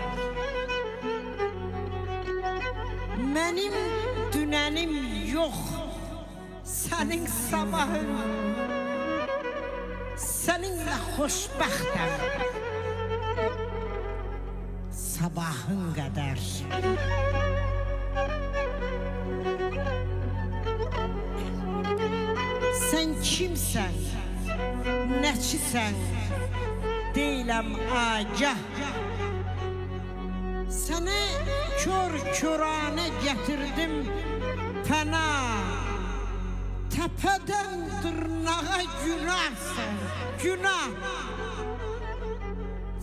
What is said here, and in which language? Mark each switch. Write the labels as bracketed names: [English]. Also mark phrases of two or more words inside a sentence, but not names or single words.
[Turkish] Benim dünənim yok, senin sabahın. Seninle hoşbəxtəm sabahın kadar. [Azerbaijani] Sen kimsən, nəçisən, deyiləm agah. [Turkish] Səni kör-körane getirdim fena, tepeden dırnağa günahsın, günah.